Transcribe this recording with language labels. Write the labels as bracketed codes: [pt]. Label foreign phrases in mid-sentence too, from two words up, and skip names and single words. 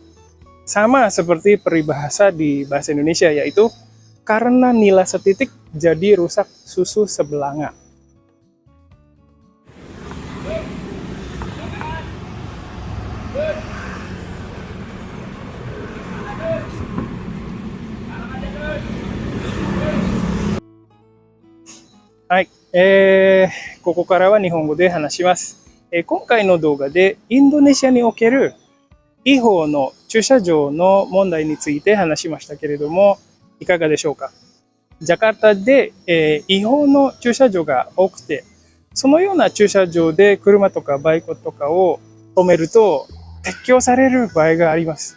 [id] Sama seperti peribahasa di bahasa Indonesia, yaitu karena nila setitik jadi rusak susu sebelanga. [ja] Hai, ここからは日本語で話します。今回の動画でインドネシアにおける違法の駐車場の問題について話しましたけれども、いかがでしょうか。ジャカルタで、違法の駐車場が多くて、そのような駐車場で車とかバイクとかを止めると撤去される場合があります。